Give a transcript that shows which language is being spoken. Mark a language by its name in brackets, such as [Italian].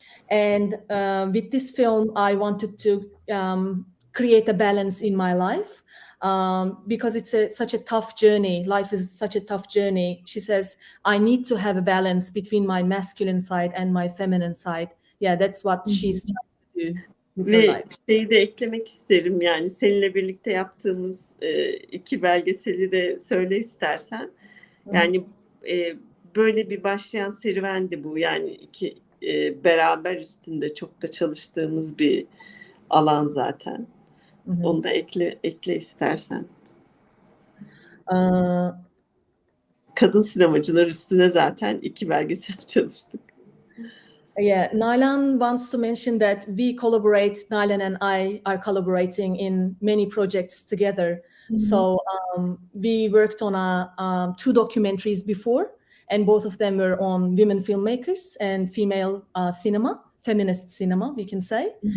[English] And with this film, I wanted to create a balance in my life because it's such a tough journey. Life is such a tough journey. She says, I need to have a balance between my masculine side and my feminine side. Yeah, that's what she's trying to do. [Turkish] Ve şeyi de eklemek isterim, yani seninle birlikte yaptığımız 2 belgeseli de söyle istersen. Yani böyle bir başlayan serüvendi bu, yani 2 beraber üstünde çok da çalıştığımız bir alan zaten. Onu da ekle istersen. Kadın sinemacılar üstüne zaten 2 belgesel çalıştık. [English] Yeah, Nalan wants to mention that we collaborate, Nalan and I are collaborating in many projects together. So we worked on 2 documentaries before, and both of them were on women filmmakers and female cinema, feminist cinema, we can say.